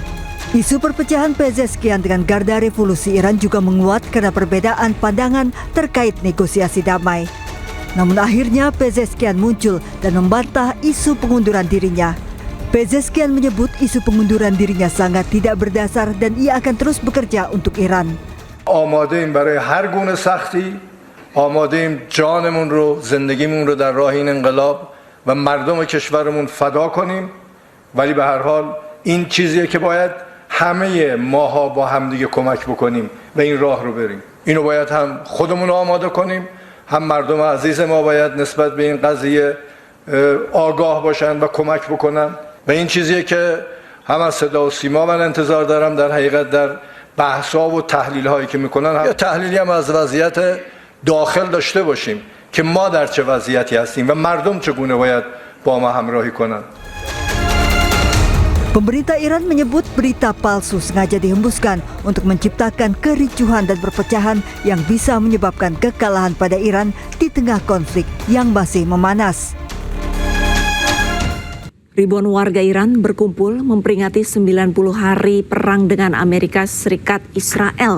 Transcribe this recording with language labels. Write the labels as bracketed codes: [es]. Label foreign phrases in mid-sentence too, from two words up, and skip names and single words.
[id] Isu perpecahan Pezeshkian dengan Garda Revolusi Iran juga menguat karena perbedaan pandangan terkait negosiasi damai. Namun akhirnya Pezeshkian muncul dan membantah isu pengunduran dirinya. Pezeshkian menyebut isu pengunduran dirinya sangat tidak berdasar dan ia akan terus bekerja untuk Iran. [fa] آماده‌ایم برای هر گونه سختی، آماده‌ایم جانمون رو، زندگیمون رو در راه این انقلاب و مردم کشورمون فدا کنیم، ولی به هر حال این چیزیه که باید همه ماها با همدیگه کمک بکنیم و این راه رو بریم. اینو باید هم خودمون آماده کنیم، هم مردم عزیز ما باید نسبت به این قضیه آگاه باشن و کمک بکنن و این چیزیه که هم از صدا و سیما من انتظار دارم در حقیقت در بحث‌ها و تحلیل‌هایی که می‌کنن یا تحلیلی هم از وضعیت داخل داشته باشیم که ما در چه وضعیتی هستیم و مردم چگونه باید با ما همراهی کنند. [id] Pemerintah Iran menyebut berita palsu sengaja dihembuskan untuk menciptakan kericuhan dan perpecahan yang bisa menyebabkan kekalahan pada Iran di tengah konflik yang masih memanas. Ribuan warga Iran berkumpul memperingati 90 hari perang dengan Amerika Serikat Israel.